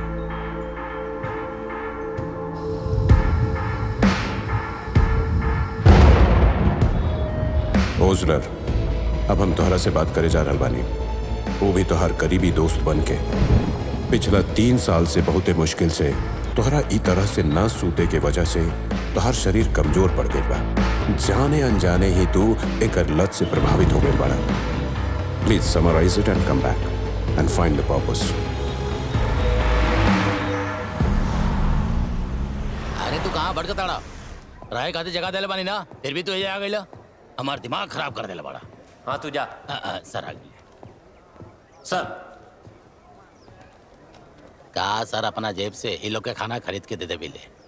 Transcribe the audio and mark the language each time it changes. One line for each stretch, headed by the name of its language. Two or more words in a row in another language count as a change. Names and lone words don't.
Bhojpuri: ओसलर, अब हम तोहरा से बात करे जा रहल बानी, वो भी तोहर करीबी दोस्त बन के। पिछला 3 साल से बहुते मुश्किल से तोहरा ई तरह से ना सूते के वजह से तोहर शरीर कमजोर पड़ गई बा। जाने अनजाने ही तू एक लत से प्रभावित हो गई बड़ा।
English: Please summarize it and come back and find the purpose.
Bhojpuri: अरे तू कहाँ भटकताड़ा? राय खातिर जगह देले बानी ना, फिर भी तू ये आ गइला। हमार दिमाग खराब कर देला बड़ा। हाँ तू जा। सर आ गए। सर का सर अपना जेब से ये लोग के खाना खरीद के दे दे बिले।